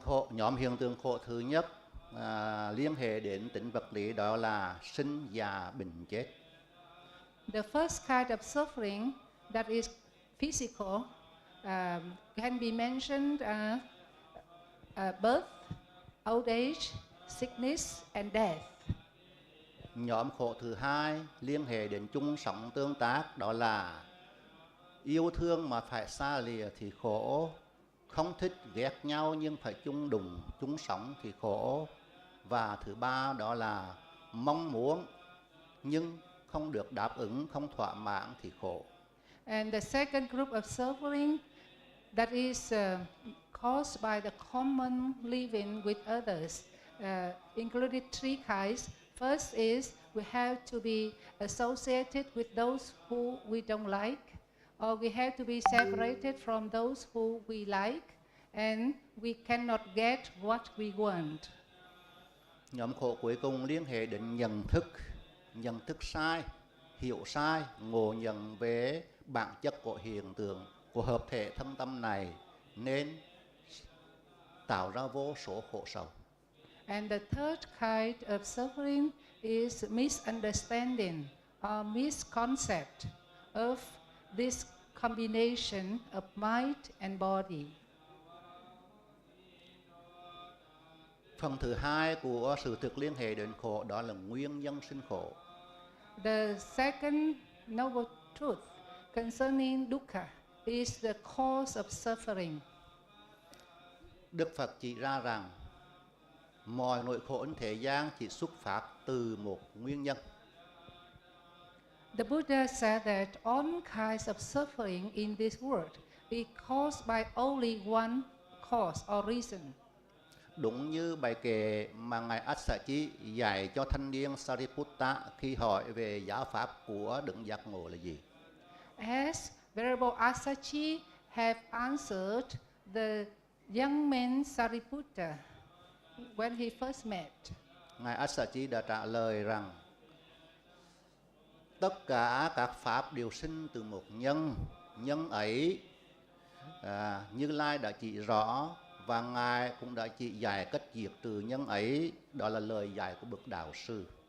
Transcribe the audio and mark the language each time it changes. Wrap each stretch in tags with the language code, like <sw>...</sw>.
<vi>Nhóm hiện tượng khổ thứ nhất liên hệ đến tính vật lý, đó là sinh, già, bệnh, chết.</vi> <en>The first kind of suffering that is physical can be mentioned birth, old age, sickness and death.</en> <vi>Nhóm khổ thứ hai liên hệ đến chung sống tương tác, đó là yêu thương mà phải xa lìa thì khổ, không thích ghét nhau nhưng phải chung đụng, chung sống thì khổ. Và thứ ba đó là mong muốn nhưng không được đáp ứng, không thỏa mãn thì khổ.</vi> <en>And the second group of suffering that is caused by the common living with others included 3 kinds. First is we have to be associated with those who we don't like, or we have to be separated from those who we like, and we cannot get what we want.</en> <vi>Nhóm khổ cuối cùng liên hệ đến nhận thức sai, hiểu sai, ngộ nhận về bản chất của hiện tượng, của hợp thể thân tâm này, nên tạo ra vô số khổ sầu.</vi> <en>And the third kind of suffering is misunderstanding or misconcept of this combination of mind and body.</en> <vi>Phần thứ hai của sự thực liên hệ đến khổ đó là nguyên nhân sinh khổ.</vi> <en>The second noble truth concerning dukkha is the cause of suffering.</en> <vi>Đức Phật chỉ ra rằng mọi nỗi khổ trên thế gian chỉ xuất phát từ một nguyên nhân.</vi> <en>The Buddha said that all kinds of suffering in this world is caused by only one cause or reason.</en> <vi>Đúng như bài kệ mà Ngài Āssachi dạy cho thanh niên Sariputta khi hỏi về giáo pháp của đấng giác ngộ là gì.</vi> <en>As Venerable Āssachi have answered the young man Sariputta when he first met.</en> <vi>Ngài Āssachi đã trả lời rằng tất cả các pháp đều sinh từ một nhân, nhân ấy Như Lai đã chỉ rõ, và Ngài cũng đã chỉ dạy cách diệt trừ nhân ấy. Đó là lời dạy của bậc đạo sư.</vi>